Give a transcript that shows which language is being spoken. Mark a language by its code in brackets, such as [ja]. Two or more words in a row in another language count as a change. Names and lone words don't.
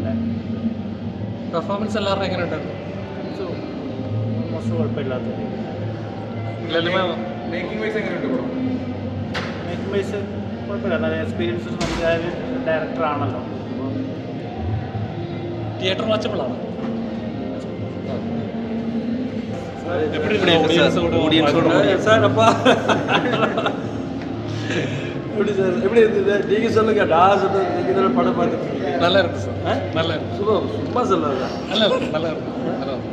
[ml] പെർഫോമൻസ് എല്ലാവരും എങ്ങനെ ഉണ്ടായിരുന്നു? മോശം കുഴപ്പമില്ലാത്ത [en] making wise [ml] എങ്ങനെയുണ്ട്? [en] making wise [ml] കുഴപ്പമില്ല, നല്ല എക്സ്പീരിയൻസ് നമുക്ക് ഡയറക്ടറാണല്ലോ. [en] theatre watchable. [ta] சார் அப்பா எப்படி சார் எப்படி இருந்தது? நீங்கள் சொல்லுங்க. நான் சொல்றது நீங்கள் தானே படம் பார்த்துருக்கீங்க. நல்லா இருக்கு சார், நல்லா இருக்கு. சும்மா சொல்லாத. நல்லா இருக்கு, நல்லா இருக்கு, நல்லா இருக்கு.